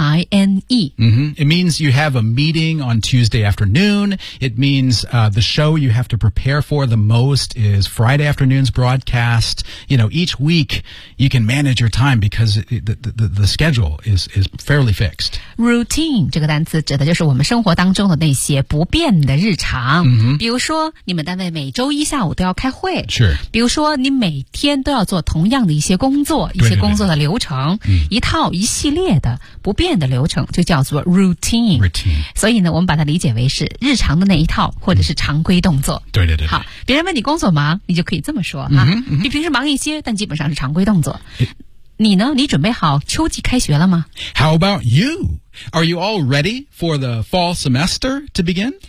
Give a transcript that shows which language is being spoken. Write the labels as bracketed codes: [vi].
[en] It means you have a meeting on Tuesday afternoon. It means, the show you have to prepare for the most is Friday afternoon's broadcast. You know, each week you can manage your time because the schedule is fairly fixed. [zh] Routine 这个单词指的就是我们生活当中的那些不变的日常。 Mm-hmm. 比如说你们单位每周一下午都要开会。 [en] Sure. [zh] 比如说你每天都要做同样的一些工作一些工作的流程。一套一系列的不变的流程就叫做 routine。所以呢，我们把它理解为是日常的那一套或者是常规动作。对对对。好，别人问你工作忙，你就可以这么说啊，比平时忙一些，但基本上是常规动作。你呢？你准备好秋季开学了吗 [en] ？How about you? Are you all ready for the fall semester to begin?